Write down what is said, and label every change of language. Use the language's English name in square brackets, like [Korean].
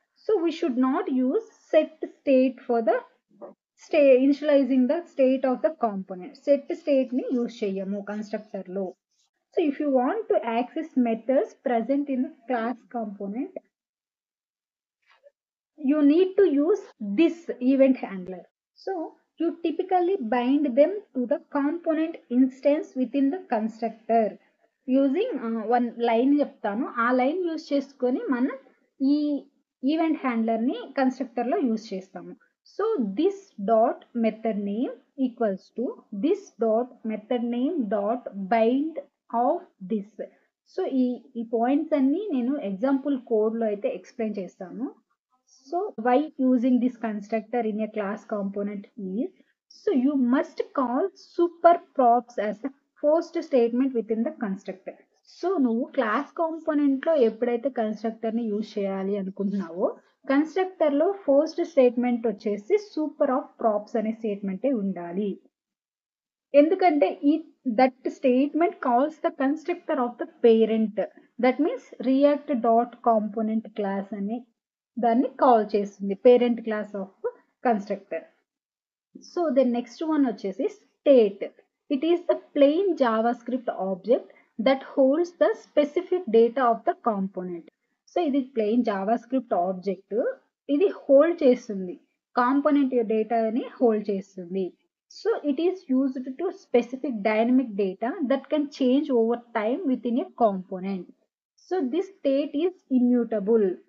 [English] So we should not use set state for the initializing the state of the component. [Telugu] Set state ని use చేయము constructor లో. [English] So if you want to access methods present in the class component, you need to use this event handler. So you typically bind them to the component instance within the constructor using one line చెప్తాను. [Telugu] ఆ line use చేసుకొని మనం ఈ event handler ని constructor లో use చేస్తాము. [English] So this dot method name equals to this dot method name dot bind of this. [Telugu] So ఈ points అన్ని నేను ఎగ్జాంపుల్ కోడ్ లో అయితే ఎక్స్ప్లెయిన్ చేస్తాను. [English] So why using this constructor in a class component is, so you must call super props as the first statement within the constructor. [Telugu] So నువ్వు class component లో ఎప్పుడైతే constructor ని use చేయాలి అనుకుంటున్నావో constructor లో first statement వచ్చేసి super of props అనే స్టేట్మెంటే ఉండాలి. ఎందుకంటే ఈ [English] that statement calls the constructor of the parent, that means [Telugu] react dot component class అని దాన్ని కాల్ చేస్తుంది, parent class of constructor. [English] So then next one వచ్చేసి state. It is the plain JavaScript object that holds the specific data of the component. [Telugu] So ఇది plain Java script object. ఇది hold చేస్తుంది, component డేటాని hold చేస్తుంది. [English] So it is used to specific dynamic data that can change over time with in a component. So this state is immutable.